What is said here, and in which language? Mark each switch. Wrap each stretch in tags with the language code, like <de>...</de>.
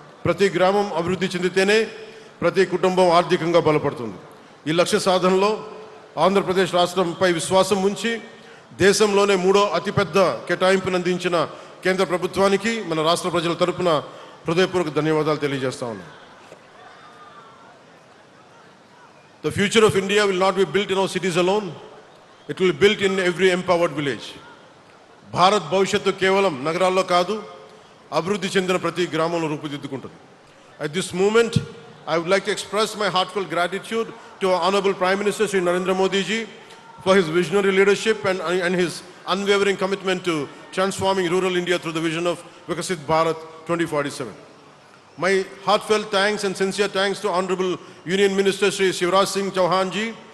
<te>ప్రతి గ్రామం అభివృద్ధి చెందితేనే ప్రతి కుటుంబం ఆర్థికంగా బలపడుతుంది. ఈ లక్ష్య సాధనలో ఆంధ్రప్రదేశ్ రాష్ట్రంపై విశ్వాసం ఉంచి దేశంలోనే 3వ అతిపెద్ద కేటాయింపును అందించిన కేంద్ర ప్రభుత్వానికి మన రాష్ట్ర ప్రజల తరపున హృదయపూర్వక ధన్యవాదాలు తెలియజేస్తా ఉన్నాను.</te> <en>The future of India will not be built in our cities alone. It will be built in every empowered village.</en> <te>Bharat భవిష్యత్తు కేవలం నగరాల్లో కాదు, అభివృద్ధి చెందిన ప్రతి గ్రామంలో రూపుదిద్దుకుంటుంది.</te> <en>At this moment, I would like to express my heartfelt gratitude to our Honorable Prime Minister Sri Narendra Modi ji for his visionary leadership and his unwavering commitment to transforming rural India through the vision of Vikasit Bharat 2047. My heartfelt thanks and sincere thanks to Honorable Union Minister Shri Shivraj Singh Chauhan ji.</en>